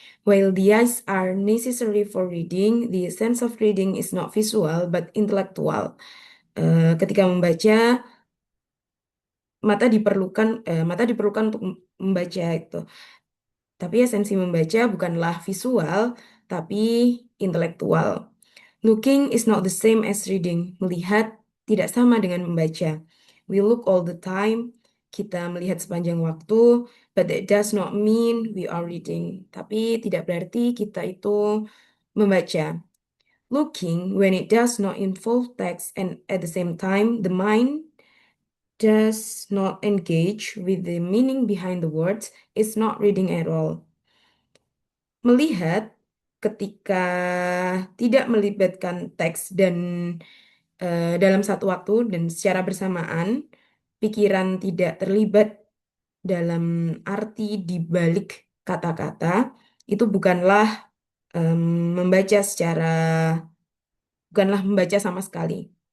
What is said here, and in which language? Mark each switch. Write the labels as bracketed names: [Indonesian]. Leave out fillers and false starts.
[English] While the eyes are necessary for reading, the sense of reading is not visual but intellectual. [Indonesian] Ketika membaca, mata diperlukan untuk membaca itu. Tapi esensi membaca bukanlah visual, tapi intelektual. [English] Looking is not the same as reading. [Indonesian] Melihat tidak sama dengan membaca. [English] We look all the time. [Indonesian] Kita melihat sepanjang waktu, [English] but that does not mean we are reading. [Indonesian] Tapi tidak berarti kita itu membaca. [English] Looking, when it does not involve text and at the same time, the mind does not engage with the meaning behind the words, is not reading at all. [Indonesian] Melihat ketika tidak melibatkan teks dan dalam satu waktu dan secara bersamaan, pikiran tidak terlibat dalam arti di balik kata-kata, itu bukanlah bukanlah membaca sama sekali.